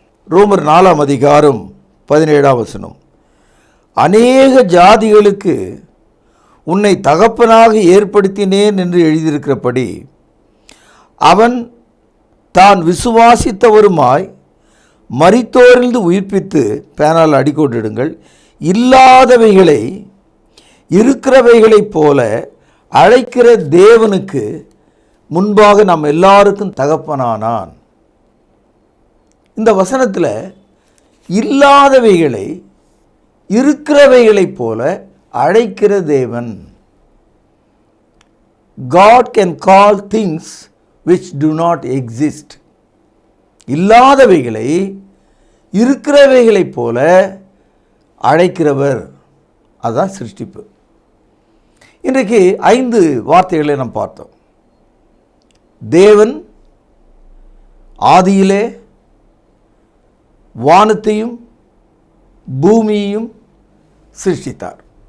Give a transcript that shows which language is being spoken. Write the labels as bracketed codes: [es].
[ta] ரோமர் 4ஆம் அதிகாரம் 17ஆம் வசனம், அநேக ஜாதிகளுக்கு உன்னை தகப்பனாக ஏற்படுத்தினேன் என்று எழுதியிருக்கிறபடி அவன் தான் விசுவாசித்தவருமாய் மரித்தோரிலிருந்து உயிர்ப்பித்து, பேனால் அடிக்கோட்டிடுங்கள், இல்லாதவைகளை இருக்கிறவைகளைப் போல அழைக்கிற தேவனுக்கு முன்பாக நாம் எல்லாருக்கும் தகப்பனானான். இந்த வசனத்தில் இல்லாதவைகளை இருக்கிறவைகளைப் போல அழைக்கிற தேவன். [en] God can call things which do not exist. [ta] இல்லாதவைகளை இருக்கிறவைகளைப் போல அழைக்கிறவர், அதுதான் சிருஷ்டிப்பு. இன்றைக்கு 5 வார்த்தைகளை நாம் பார்த்தோம். தேவன் ஆதியிலே வானத்தையும் பூமியையும் சிருஷ்டித்தார்.